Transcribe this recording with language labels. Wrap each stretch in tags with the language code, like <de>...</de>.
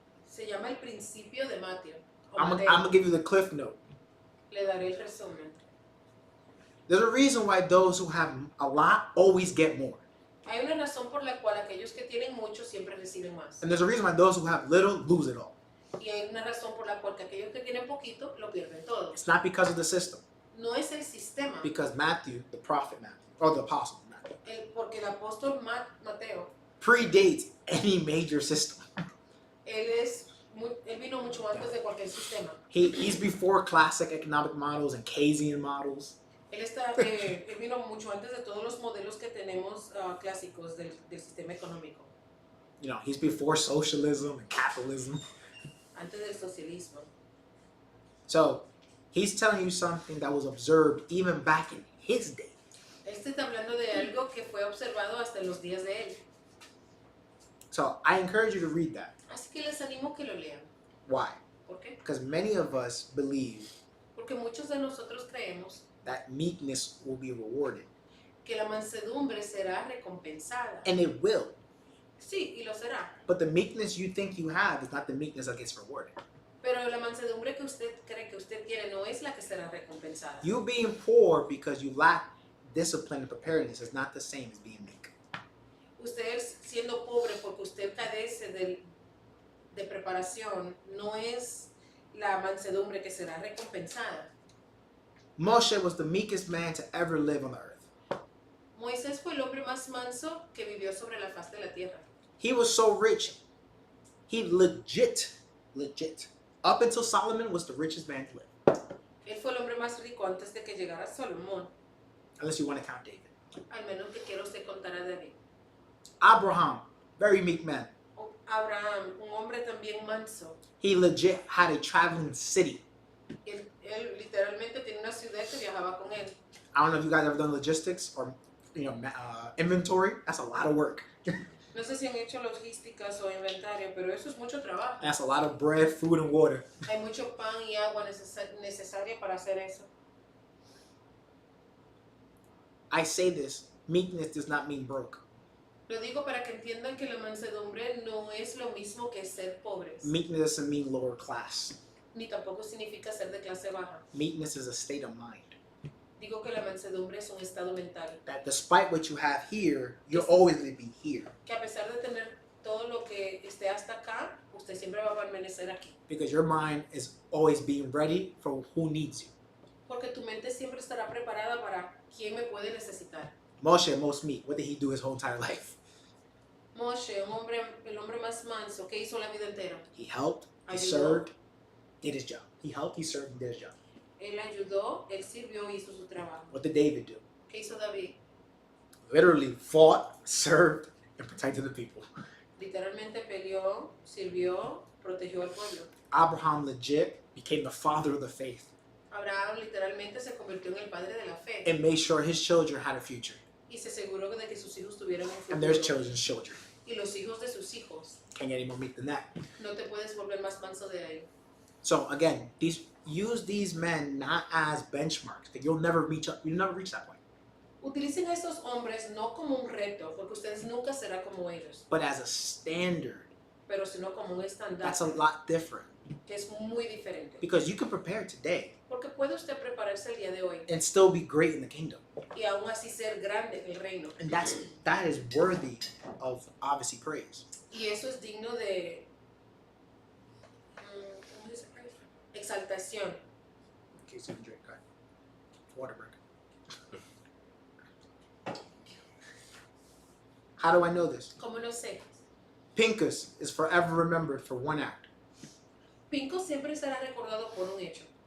<es>Se llama el principio de Mateo. o</es> <en>I'm</en> <es>Mateo.</es> <en>gonna give you the cliff note.</en> <es>Le daré el resumen.</es> <en>There's a reason why those who have a lot always get more.</en> <es>Hay una razón por la cual aquellos que tienen mucho siempre reciben más.</es> <en>And there's a reason why those who have little lose it all.</en> <es>Y hay una razón por la cual que aquellos que tienen poquito lo pierden todo.</es> <en>It's not because of the system.</en> <es>No es el sistema,</es> <en>Because Matthew, the prophet Matthew, or the apostle Matthew,</en> <es>porque el apóstol Mateo,</es> <en>predates any major system.</en> <es>él vino mucho antes de cualquier sistema.</es> <en>He's before classic economic models and Keynesian models.</en> <es>Él vino mucho antes de todos los modelos que tenemos clásicos del sistema económico,</es> <en>You know, he's before socialism and capitalism.</en> <es>antes del socialismo.</es> <en>So he's telling you something that was observed even back in his day.</en> <es>Este está hablando de algo que fue observado hasta en los días de él.</es> <en>So I encourage you to read that.</en> <es>Así que les animo que lo lean.</es> <en>Why?</en> <es>¿Por qué?</es> <en>Because many of us believe</en> <es>Porque muchos de nosotros creemos</es> <en>that meekness will be rewarded.</en> <es>que la mansedumbre será recompensada.</es> <en>And it will.</en> <es>Sí, y lo será.</es> <en>But the meekness you think you have is not the meekness that gets rewarded.</en> <es>Pero la mansedumbre que usted cree que usted tiene no es la que será recompensada.</es> <en>You being poor because you lack discipline and preparedness is not the same as being meek.</en> <es>Usted siendo pobre porque usted carece de preparación no es la mansedumbre que será recompensada.</es> <en>Moshe was the meekest man to ever live on the earth.</en> <es>Moisés fue el hombre más manso que vivió sobre la faz de la tierra.</es> <en>He was so rich. He legit, up until Solomon was the richest man to live.</en> <es>Él fue el hombre más rico antes de que llegara Salomón,</es> <en>Unless you want to count David.</en> <es>al menos que quiera usted contar a David.</es> <en>Abraham, very meek man.</en> <es>Abraham, un hombre también manso.</es> <en>He legit had a traveling city.</en> <es>Él literalmente tiene una ciudad que viajaba con él.</es> <en>I don't know if you guys ever done logistics or inventory. That's a lot of work.</en> <es>No sé si han hecho logísticas o inventario, pero eso es mucho trabajo.</es> <en>That's a lot of bread, food, and water.</en> <es>Hay mucho pan y agua necesaria para hacer eso.</es> <en>I say this, meekness does not mean broke.</en> <es>Lo digo para que entiendan que la mansedumbre no es lo mismo que ser pobres,</es> <en>Meekness doesn't mean lower class.</en> <es>ni tampoco significa ser de clase baja.</es> <en>Meekness is a state of mind.</en> <es>Digo que la mansedumbre es un estado mental,</es> <en>That despite what you have here, you're always going to be here.</en> <es>que a pesar de tener todo lo que esté hasta acá, usted siempre va a permanecer aquí.</es> <en>Because your mind is always being ready for who needs you.</en> <es>Porque tu mente siempre estará preparada para quién me puede necesitar.</es> <en>Moshe, most meek, what did he do his whole entire life?</en> <es>Moshe, el hombre más manso, ¿qué hizo la vida entera?</es> <en>He helped, he</en> <es>Ayudó.</es> <en>served, did his job. He helped, he served, and did his job.</en> <es>Él ayudó, él sirvió, hizo su trabajo.</es> <en>What did David do?</en> <es>¿Qué hizo David?</es> <en>Literally fought, served, and protected the people.</en> <es>Literalmente peleó, sirvió, protegió al pueblo.</es> <en>Abraham legit became the father of the faith.</en> <es>Abraham literalmente se convirtió en el padre de la fe</es> <en>and made sure his children had a future.</en> <es>y se aseguró de que sus hijos tuvieran un</es> <en>And their</en> <es>futuro.</es> <en>children's children.</en> <es>Y los hijos de sus hijos.</es> <en>Can't get any more meat than that.</en> <es>No te puedes volver más manso de ahí.</es> <en>So again, use these men not as benchmarks. Like you'll never reach that point.</en> <es>Utilicen a estos hombres no como un reto, porque ustedes nunca serán como ellos,</es> <en>But as a standard.</en> <es>pero sino como un estándar</es> <en>That's a lot different.</en> <es>que es muy diferente.</es> <en>Because you can prepare today</en> <es>Porque puede usted prepararse el día de hoy</es> <en>and still be great in the kingdom.</en> <es>y aún así ser grande en el reino.</es> <en>And that is worthy of obviously praise.</en> <es>Y eso es digno de ¿cómo dice praise? Exaltación.</es> <en>Okay, so you can drink, okay. Water break. How do I know this?</en> <es>¿Cómo no sé?</es> <en>Pincus is forever remembered for one act.</en> <es>Pinco siempre será recordado por un hecho.</es>